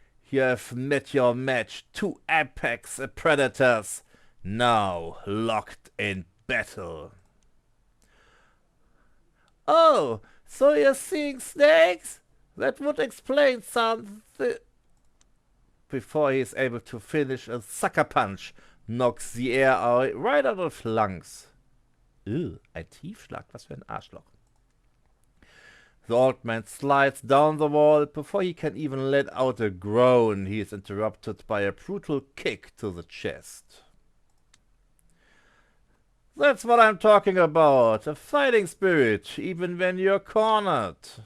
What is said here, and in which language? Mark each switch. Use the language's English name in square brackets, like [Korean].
[English] You have met your match, two apex predators, now locked in battle. Oh, so you're seeing snakes? That would explain something. Before he is able to finish, a sucker punch knocks the air right out of lungs. [German] Ein Tiefschlag, was für ein Arschloch. [English] The old man slides down the wall. Before he can even let out a groan, he is interrupted by a brutal kick to the chest. That's what I'm talking about. A fighting spirit, even when you're cornered.